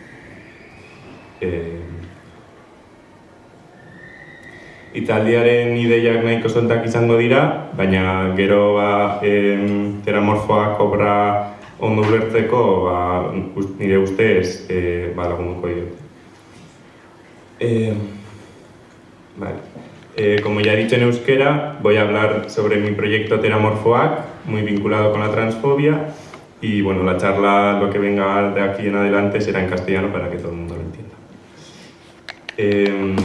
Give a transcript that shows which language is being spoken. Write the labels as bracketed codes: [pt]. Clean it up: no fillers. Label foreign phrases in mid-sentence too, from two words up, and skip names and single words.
[eu] Hitzaldiaren ideiak nahiko soltak izango dira, baina gero Teramorfoak obra ondo ulertzeko nire ustez lagunduko diot. [es] Como ya he dicho en euskera, voy a hablar sobre mi proyecto Teramorfoak, muy vinculado con la transfobia, y la charla, lo que venga de aquí en adelante, será en castellano para que todo el mundo lo entienda.